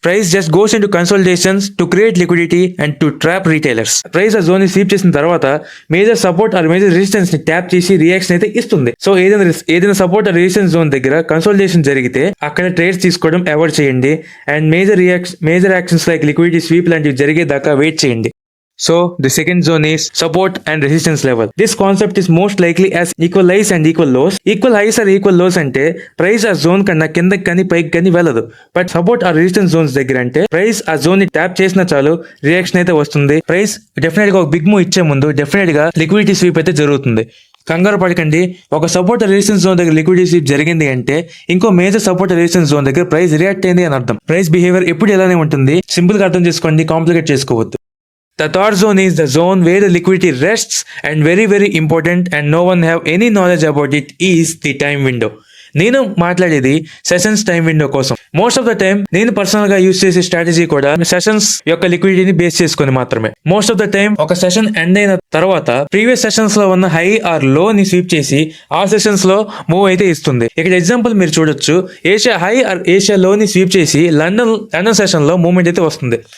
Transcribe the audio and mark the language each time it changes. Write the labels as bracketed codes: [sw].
[en] Price just goes into consultations to create liquidity and to trap retailers. [te] Price ఆ zone ని sweep చేసిన తర్వాత major support are major resistance ని tap చేసి reaction అయితే ఇస్తుంది. సో ఏదైనా సపోర్ట్ ఆర్ రెసిస్టెన్స్ జోన్ దగ్గర కన్సల్టేషన్ జరిగితే అక్కడ ట్రేడ్స్ తీసుకోవడం అవాయిడ్ చేయండి. And major actions like liquidity sweep లాంటివి జరిగేదాకా వెయిట్ చేయండి. [en] So the second zone is support and resistance level. This concept is most likely as equal highs and equal lows. Equal highs or equal lows [te] అంటే price ఆ zone కన్నా కిందకి కానీ పైకి కానీ వెళ్ళదు. బట్ సపోర్ట్ ఆ రెసిస్టెన్స్ జోన్స్ దగ్గర అంటే ప్రైస్ ఆ జోన్ ని ట్యాప్ చేసినా చాలు రియాక్షన్ అయితే వస్తుంది. ప్రైస్ డెఫినెట్ గా ఒక బిగ్ మూవ్ ఇచ్చే ముందు డెఫినెట్ గా లిక్విడిటీ స్వీప్ అయితే జరుగుతుంది. కంగారు పడకండి. ఒక సపోర్ట్ రెసిస్టెన్స్ జోన్ దగ్గర లిక్విడిటీ స్వీప్ జరిగింది అంటే ఇంకో మేజర్ సపోర్ట్ రెసిస్టెన్స్ జోన్ దగ్గర ప్రైస్ రియాక్ట్ అయింది అని అర్థం. ప్రైస్ బిహేవియర్ ఎప్పుడు ఇలానే ఉంటుంది. సింపుల్ గా అర్థం చేసుకోండి, కాంప్లికేట్ చేసుకోవద్దు. [en] The third zone is the zone where the liquidity rests, and very important and no one have any knowledge about it is the time window. [te] నేను మాట్లాడేది సెషన్స్ టైం విండో కోసం. [en] most of the time [te] నేను personal గా use చేసే strategy కూడా sessions యొక్క లిక్విడిటీని base చేసుకుని మాత్రమే. [en] most of the time [te] ఒక సెషన్ ఎండ్ అయిన తర్వాత ప్రీవియస్ సెషన్స్ లో ఉన్న హై ఆర్ లో ని స్వీప్ చేసి ఆ సెషన్స్ లో మూవ్ అయితే ఇస్తుంది. ఇక్కడ ఎగ్జాంపుల్ మీరు చూడొచ్చు. ఏషియా హై ఆర్ ఏషియా లో ని స్వీప్ చేసి లండన్ సెషన్ లో మూవ్మెంట్ అయితే వస్తుంది.